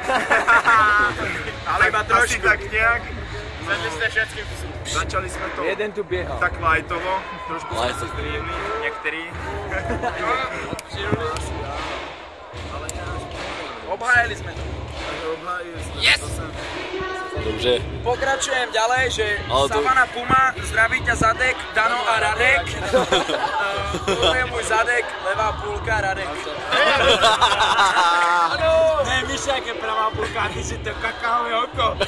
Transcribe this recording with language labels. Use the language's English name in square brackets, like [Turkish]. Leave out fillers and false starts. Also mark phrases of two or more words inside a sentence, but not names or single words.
[Slovak] Ale iba trošku. Tak nejak. Zvedli ste všetkým psu. Začali sme to Jeden tu biehal. tak lightovo, trošku sme sa zdriemli, niektorí. Obhájili sme to. Yes! [Czech] Dobře. [Slovak] Pokračujem ďalej, že Ale to- Savana Puma, zdraví ťa Zadek, Dano a Radek. To je môj Zadek, [Czech] levá půlka [Slovak] Radek. [Czech] Ne, víš, jak je pravá půlka, ty si to kakaové oko.